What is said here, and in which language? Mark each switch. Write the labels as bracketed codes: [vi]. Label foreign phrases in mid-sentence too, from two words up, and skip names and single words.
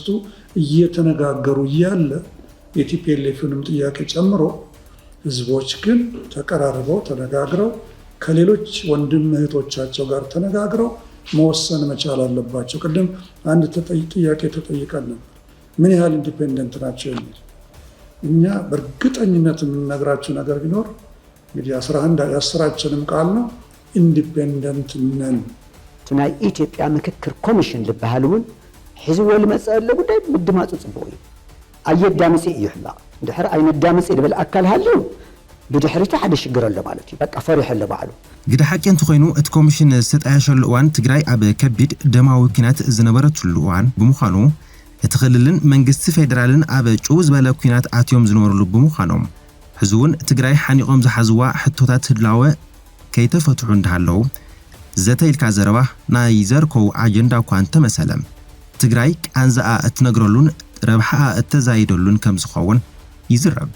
[am] እየተነጋገሩ ያለ የቲፒኤልኤፍንም ጥያቄ ጨምሮ ህዝቦች ግን ተቀራርበው ተነጋግረው ከሌሎች ወንድም እህቶቻቸው ጋር ተነጋግረው መወሰን መቻል አለባቸው ቅድም አንድ ጥያቄ ተጠይቀን ነበር ምን ያህል ኢንዲፔንደንት ናቸው የሚል እኛ በእርግጠኝነት የምንነግራችሁ ነገር ቢኖር እንግዲህ 11 የአስራችንም ቃል ነው ኢንዲፔንደንት ነን [ti] ናይ ኢትዮጵያ ምክክር ኮሚሽን ልበሃል እውን ሒዝዎ ልመፅእ ዘሎ ጉዳይ ምድማፁ ፅቡቅ እዩ ኣየዳምፂ እዩ ሕማቕ ድሕሪ ኣይነዳምፂ ልብል ኣካል ሃልዩ ብድሕሪቱ ሓደ ሽግር ኣሎ ማለት እዩ በቃ ፈሪሕ ኣሎ ባዕሉ ግደ ሓቂ እንትኮይኑ እቲ ኮሚሽን ዝተጣየሸሉ እዋን ትግራይ ኣብ ከቢድ ደማዊ ኩናት ዝነበረትሉ እዋን ብምዃኑ እቲ ክልልን መንግስቲ ፌደራልን ኣብ ጭው ዝበለ ኩናት ኣትዮም ዝነበሩሉ ብምዃኖም ሕዚ እውን ትግራይ ሓኒቆም ዝሓዝዋ ሕቶታት ህድላወ ከይተፈትሑ እንዳሃለው ዘተይልካ ዘረባ ናይ ዘርከው ኣጀንዳ እኳ እንተመሰለም ትግራይ ቃንዛኣ እትነግረሉን ረብሓኣ እተዛይደሉን ከም ዝኸውን ይዝረብ